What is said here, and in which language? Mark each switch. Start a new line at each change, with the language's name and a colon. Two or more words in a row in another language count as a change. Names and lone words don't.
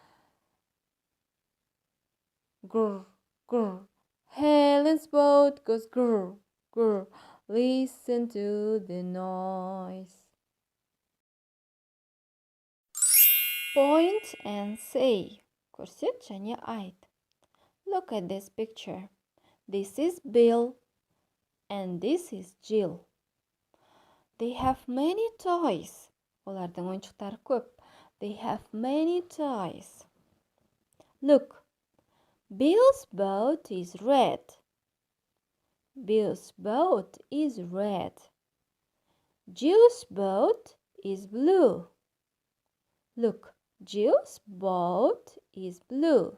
English: Grr, grr. Helen's boat goes grr, grr. Listen to the noise. Point and say.
Kazakh: Көрсет және айт.
English: Look at this picture. This is Bill and this is Jill. They have many toys.
Kazakh: Олардың ойыншықтары көп.
English: They have many toys. Look. Bill's boat is red. Bill's boat is red. Jill's boat is blue. Look, Jill's boat is blue.